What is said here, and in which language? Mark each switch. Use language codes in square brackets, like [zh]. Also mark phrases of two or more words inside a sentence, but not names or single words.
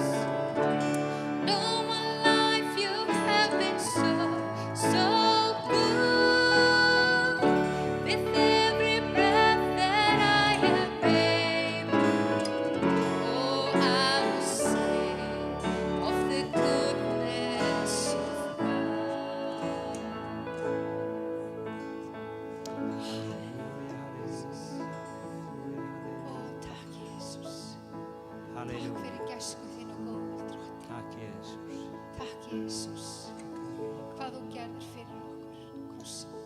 [en] All my life you have been so good. With every breath that I am able, oh, I will sing of the goodness of God. [is] Ó, takk Jesus. Takk Halleluja. fyrir gæsku þín og góðvild, Drottinn. Takk Jesus. Takk Jesus. Hvað þú gerðir fyrir okkur á korsi.